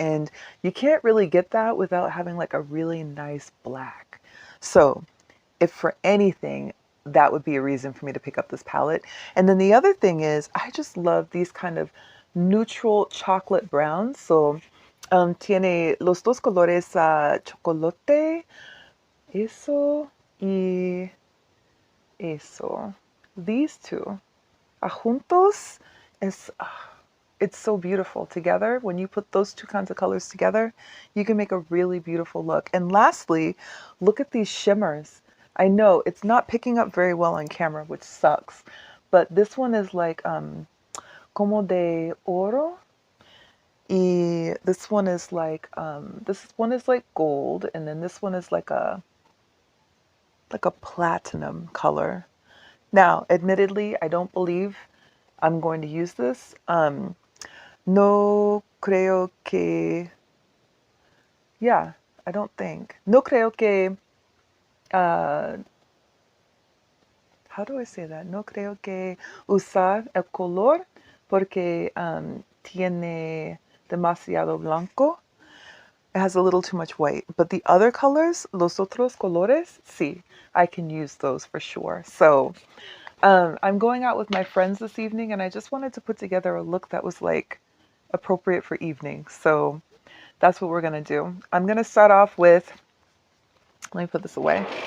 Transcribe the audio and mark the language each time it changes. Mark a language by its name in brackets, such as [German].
[English] And you can't really get that without having like a really nice black. So if for anything, that would be a reason for me to pick up this palette. And then the other thing is, I just love these kind of neutral chocolate browns. [Spanish] So tiene los dos colores chocolate, eso y eso. [English] These two [Spanish] juntos [English] is it's so beautiful together. When you put those two kinds of colors together, you can make a really beautiful look. And lastly, look at these shimmers. I know it's not picking up very well on camera, which sucks, but this one is like [Spanish] como de oro, y [English] this one is like gold, and then this one is like a platinum color. Now, admittedly, I don't believe I'm going to use this. [Spanish] No creo que, [English] yeah, I don't think. [Spanish] No creo que, [English] how do I say that? [Spanish] No creo que usar el color porque tiene demasiado blanco. [English] It has a little too much white. But the other colors, [Spanish] los otros colores, sí, [English] I can use those for sure. So I'm going out with my friends this evening, and I just wanted to put together a look that was like appropriate for evening. So that's what we're going to do. I'm going to start off with, let me put this away.